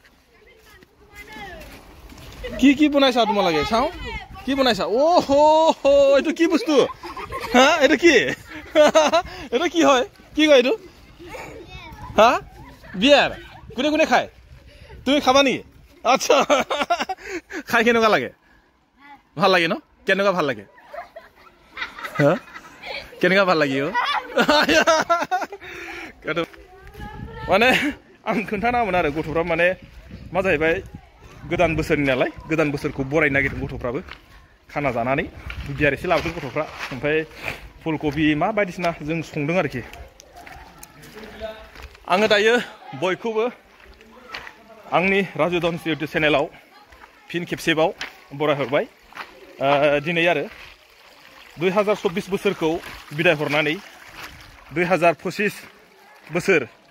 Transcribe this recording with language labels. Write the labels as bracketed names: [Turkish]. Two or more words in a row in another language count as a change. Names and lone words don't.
[Assamese] কি বনাইছা তোমালোকে চাও কি বনাইছা ও হো এটো কি বস্তু হা এটা কি এটা কি হয় কি কয় এটো হা বিয়াৰ কোনে কোনে খায় তুমি খাবা নি আচ্ছা খাই কেনেকুৱা লাগে ভাল লাগে ন কেনেকুৱা ভাল লাগে হা কেনেকুৱা ভাল লাগে [Bodo] মানে आं खोन्थानामोन आरो गथ'फ्रा माने मा जाहैबाय गोदान बोसोरनि नालाय गोदान बोसोरखौ बरायनो नागिरदों गथ'फ्राबो खाना जानानै बियार एसे लाबोदों गथ'फ्रा ओमफ्राय फुलकबि मा बायदिसिना जों संदों आरोखि आङो दायो बयखौबो आंनि राजु धनस [English] YouTube channel [Bodo] फिन खेबसेबाव बरायहरबाय दिनै आरो 2024 बोसोरखौ बिदाय हरनानै 2025 बोसोर